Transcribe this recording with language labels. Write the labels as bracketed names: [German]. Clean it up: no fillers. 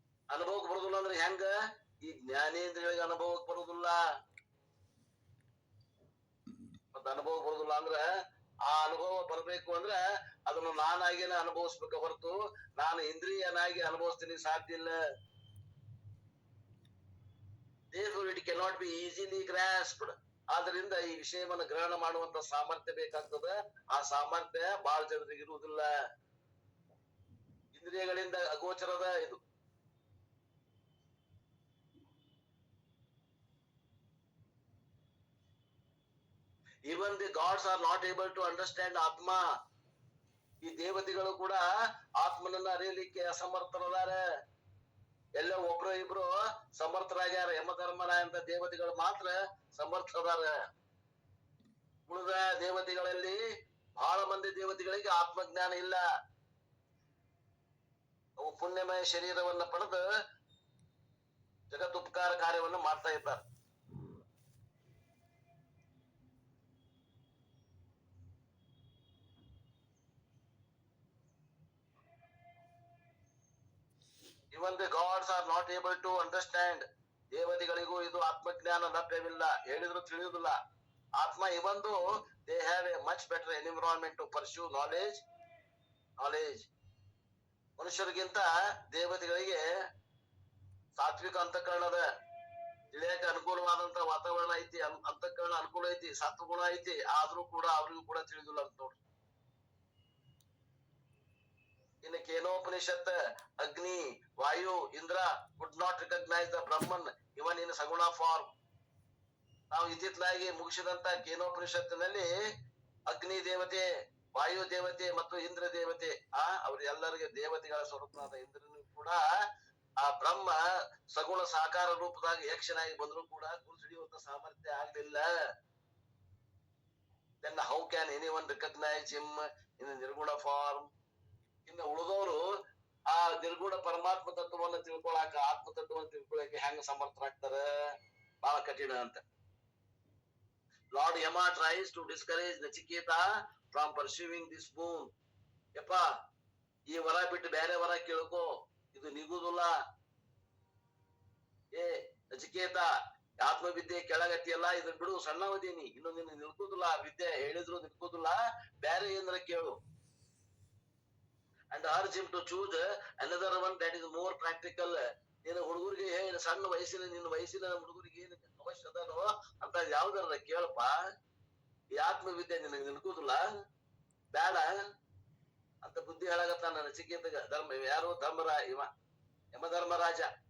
[Kannada] ಅನುಭವಕ್ಕೆ ಬರುದಿಲ್ಲ ಅಂದ್ರೆ ಹೆಂಗ? ಈ ಜ್ಞಾನೇಂದ್ರಿಯಗಳಿಗೆ ಅನುಭವಕ್ಕೆ ಬರುದಿಲ್ಲ. ಮತ್ತ ಅನುಭವ ಬರುದಿಲ್ಲ ಅಂದ್ರೆ, ಆ ಅನುಭವ ಬರ್ಬೇಕು ಅಂದ್ರೆ ಅದನ್ನು ನಾನಾಗೇನೆ ಅನುಭವಿಸ್ಬೇಕ ಹೊರತು ನಾನು ಇಂದ್ರಿಯನಾಗಿ ಅನುಭವಿಸ್ತೀನಿ ಸಾಧ್ಯ ಇಲ್ಲ. [English] Therefore it cannot be easily grasped. [Kannada] ಆದ್ರಿಂದ ಈ ವಿಷಯವನ್ನ ಗ್ರಹಣ ಮಾಡುವಂತ ಸಾಮರ್ಥ್ಯ ಬೇಕಾಗ್ತದ. ಆ ಸಾಮರ್ಥ್ಯ ಬಹಳ ಜನರಿಗೆ ಇರುವುದಿಲ್ಲ. ಇಂದ್ರಿಯಗಳಿಂದ ಅಗೋಚರದ ಇದು. [English] Even the gods are not able to understand atma. [Kannada] ಈ ದೇವತೆಗಳು ಕೂಡ ಆತ್ಮನನ್ನ ಅರಿಯಲಿಕ್ಕೆ ಅಸಮರ್ಥರದಾರ. ಎಲ್ಲ ಒಬ್ರು ಇಬ್ರು ಸಮರ್ಥರಾಗ್ಯಾರ. ಯಮಧರ್ಮರಾಯ ಅಂತ ದೇವತೆಗಳು ಮಾತ್ರ ಸಮರ್ಥರಾರ. ಉಳಿದ ದೇವತೆಗಳಲ್ಲಿ ಬಹಳ ಮಂದಿ ದೇವತೆಗಳಿಗೆ ಆತ್ಮಜ್ಞಾನ ಇಲ್ಲ. ಅವು ಪುಣ್ಯಮಯ ಶರೀರವನ್ನ ಪಡೆದು ಜಗದುಪಕಾರ ಕಾರ್ಯವನ್ನು ಮಾಡ್ತಾ ಇದ್ದಾರೆ. [English] Even the gods are not able to understand. [Kannada] ದೇವತೆಗಳಿಗೂ ಇದು ಆತ್ಮಜ್ಞಾನ ಲಭ್ಯವಿಲ್ಲ. ಹೇಳಿದ್ರು ತಿಳಿಯುವುದಿಲ್ಲ. ಆತ್ಮ ಇವಂದು [English] they have a much better environment to pursue knowledge. [Kannada] ಮನುಷ್ಯರಿಗಿಂತ ದೇವತೆಗಳಿಗೆ ಸಾತ್ವಿಕ ಅಂತಃಕರಣದ ತಿಳಿಯಕ್ಕೆ ಅನುಕೂಲವಾದಂತ ವಾತಾವರಣ ಐತಿ. ಅಂತಃಕರಣ ಅನುಕೂಲ ಐತಿ, ಸತ್ವಗುಣ ಐತಿ. ಆದ್ರೂ ಕೂಡ ಅವ್ರಿಗೂ ಕೂಡ ತಿಳಿದಿಲ್ಲ ಅಂತ ನೋಡ್ರಿ. [English] ಇನ್ನು Kenopanishad Agni, Vayu, Indra would not recognize the Brahman even in saguna form. [Kannada] ನಾವು ಇತ್ತಿತ್ತಲಾಗಿ ಮುಗಿಸಿದಂತ ಕೇನೋಪನಿಷತ್ತಿನಲ್ಲಿ ಅಗ್ನಿ ದೇವತೆ, ವಾಯು ದೇವತೆ ಮತ್ತು ಇಂದ್ರ ದೇವತೆ ಅವ್ರ ಎಲ್ಲರಿಗೆ ದೇವತೆಗಳ ಸ್ವರೂಪನಾದ ಇಂದ್ರನು ಕೂಡ ಆ ಬ್ರಹ್ಮ ಸಗುಣ ಸಾಕಾರ ರೂಪದಾಗ ಯಕ್ಷನಾಗಿ ಬಂದ್ರು ಕೂಡ ಗುರುಸಿಡಿಯುವಂತ ಸಾಮರ್ಥ್ಯ ಆಗ್ಲಿಲ್ಲ. [English] then how can anyone recognize him in a nirguna form? [Kannada] ಇನ್ನು ಉಳಿದವರು ಆ ನಿರ್ಗುಣ ಪರಮಾತ್ಮ ತತ್ವವನ್ನು ತಿಳ್ಕೊಳಕ, ಆತ್ಮ ತತ್ವವನ್ನು ತಿಳ್ಕೊಳಕ್ಕೆ ಹೆಂಗ ಸಮರ್ಥರಾಗ್ತಾರ? ಬಹಳ ಕಠಿಣ ಅಂತ. [English] Lord Yama tries to discourage Nachiketa from pursuing this boon. [Kannada] ಯಪ್ಪ, ಈ ವರ ಬಿಟ್ಟು ಬೇರೆ ವರ ಕೇಳ್ಕೋ, ಇದು ನಿಗುದಿಲ್ಲ. ಏ ನಚಿಕೇತ, ಆತ್ಮವಿದ್ಯೆ ಕೆಳಗತ್ತಿಯಲ್ಲ, ಇದನ್ನ ಬಿಡು, ಸಣ್ಣವದೀನಿ, ಇನ್ನು ನಿನ್ನ ನಿಲ್ಕೋದಿಲ್ಲ. ವಿದ್ಯೆ ಹೇಳಿದ್ರು ನಿಲ್ಕೋದಿಲ್ಲ, ಬೇರೆ ಏನಾರ ಕೇಳು. [English] and urge him to choose another one that is more practical. [Kannada] ನೀನು ಹುಡುಗರಿಗೆ ಸಣ್ಣ ವಯಸ್ಸಿನ ನಿನ್ನ ವಯಸ್ಸಿನ ಹುಡುಗರಿಗೆ ಏನು ಅವಶ್ಯ ಅದನೋ ಅಂತ ಯಾವ್ದಾರ ಕೇಳಪ್ಪ. ಈ ಆತ್ಮವಿದ್ಯೆ ನಿನಗೆ ನಿಲ್ಕೋದಿಲ್ಲ, ಬೇಡ ಅಂತ ಬುದ್ಧಿ ಹೇಳಾಗತ್ತ ನನ್ನ ಚಿಕ್ಕೇತಗ. ಯಾರು? ಯಮಧರ್ಮರಾಜ.